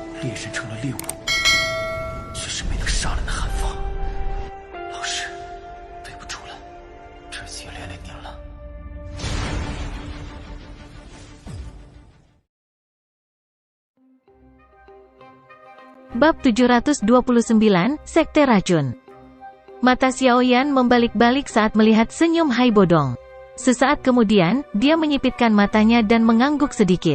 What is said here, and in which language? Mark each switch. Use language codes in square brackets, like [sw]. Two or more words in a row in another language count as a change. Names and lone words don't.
[zh] 猎人成了猎物，却是没能杀了那韩放。老师，对不住了，这次也连累您了。 [id] Bab 729, Sekte Racun. Mata Xiaoyan membalik-balik saat melihat senyum Hai Bodong. Sesaat kemudian, dia menyipitkan matanya dan mengangguk sedikit.